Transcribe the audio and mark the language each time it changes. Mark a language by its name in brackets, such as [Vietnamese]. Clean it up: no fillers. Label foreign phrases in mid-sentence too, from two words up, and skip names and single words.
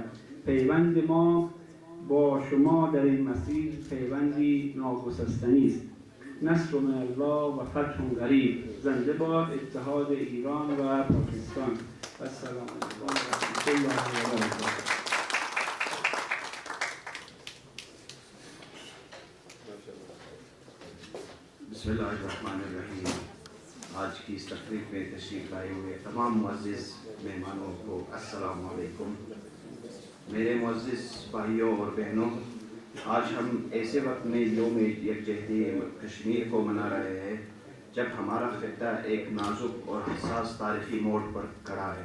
[Persian] پیوند ما با شما در این مسیر پیوندی ناگسستنی است. [Arabic] نصر من الله و فتح قریب. [Persian] زنده باد اتحاد ایران و پاکستان. [Arabic] السلام علیکم و رحمت الله و برکاته. بسم اللہ الرحمن الرحیم. [Urdu] آج کی اس تقریب میں تشریف لائے ہوئے تمام معزز مہمانوں کو [Arabic] السلام علیکم. [Urdu] میرے معزز بھائیوں اور بہنوں، آج ہم ایسے وقت میں یوم یکجہتی کشمیر کو منا رہے ہیں جب ہمارا خطہ ایک نازک اور حساس تاریخی موڑ پر کھڑا ہے.